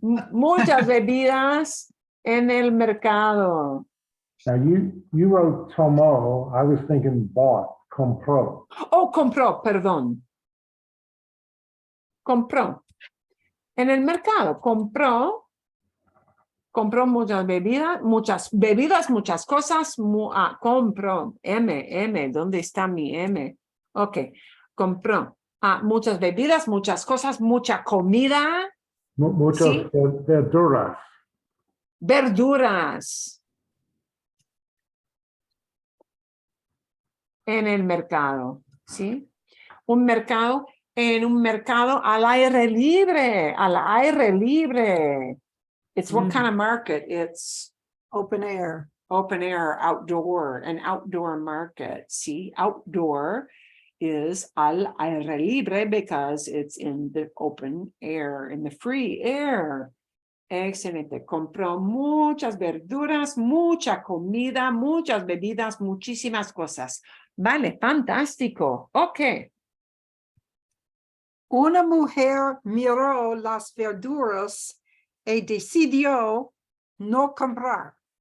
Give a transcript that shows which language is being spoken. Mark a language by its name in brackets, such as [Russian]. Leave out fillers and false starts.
[Spanish] Muchas bebidas en el mercado. [English] Now you wrote tomó. I was thinking bought, compró. [Spanish] Oh, compró, perdón. Compró. En el mercado, compró Compró muchas bebidas, muchas cosas. Compró. M, ¿dónde está mi M? Ok, compró muchas bebidas, muchas cosas, mucha comida, Muchas Sí. verduras. verduras en el mercado, ¿sí? En un mercado al aire libre, [English] It's what kind of market? It's Open air. open air, outdoor, an outdoor market. See, outdoor is [Spanish] al aire libre [English] because it's in the open air, in the free air. [Spanish] Excelente. Compró muchas verduras, mucha comida, muchas bebidas, muchísimas cosas. Vale, fantástico. Ok. Una mujer miró las verduras y decidió no comprar.